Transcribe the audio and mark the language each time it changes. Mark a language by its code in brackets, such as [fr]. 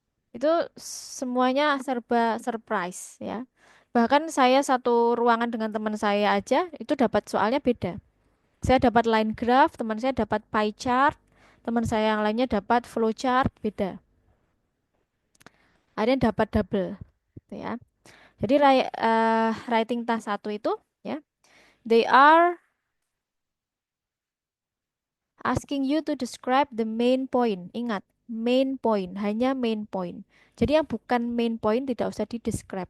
[id] Itu semuanya serba surprise ya. Bahkan saya satu ruangan dengan teman saya aja itu dapat soalnya beda. Saya dapat line graph, teman saya dapat pie chart, teman saya yang lainnya dapat flow chart, beda. Ada yang dapat double, gitu ya. Jadi [en] writing task [id] satu itu ya, [en] they are asking you to describe the main point. [id] Ingat, main point, hanya main point. Jadi yang bukan main point tidak usah di-describe.